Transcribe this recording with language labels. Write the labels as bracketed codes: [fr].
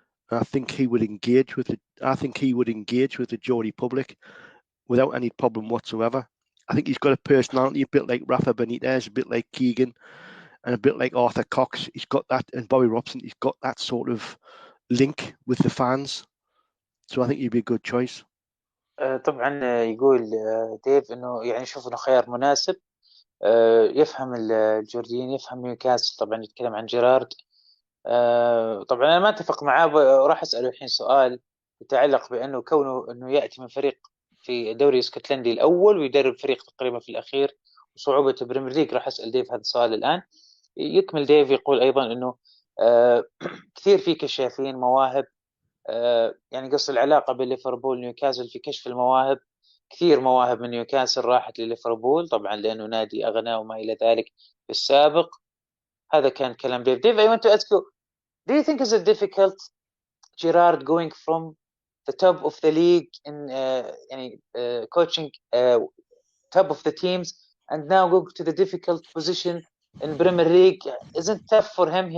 [en] And I think he would engage with the Geordie public without any problem whatsoever. I think he's got a personality a bit like Rafa Benitez, a bit like Keegan, and a bit like Arthur Cox. He's got that, and Bobby Robson. He's got that sort of link with the fans. So I think he'd be a good choice. [ar] طبعا يقول ديف انه يعني يشوف انه خيار مناسب. يفهم الجورديين، يفهم نيوكاسل. طبعا يتكلم عن جيرارد. طبعا انا ما اتفق معاه، وراح اساله الحين سؤال يتعلق بانه كونه انه ياتي من فريق في الدوري الاسكتلندي الاول ويدرب فريق تقريبا في الاخير، وصعوبه البريمير ليج. راح اسال ديف هذا السؤال الان. يكمل ديف يقول أيضا أنه كثير في كشافين مواهب، يعني قص العلاقة بين ليفربول ونيوكاسل في كشف المواهب. كثير مواهب من نيوكاسل راحت لليفربول طبعا لأنه نادي أغنى وما إلى ذلك في السابق. هذا كان كلام ديف. [en] Dave, I want to ask you, do you think is it difficult Gerard going from the top of the league in يعني coaching top of the teams and now go to the difficult position in Premier League? Isn't tough for him?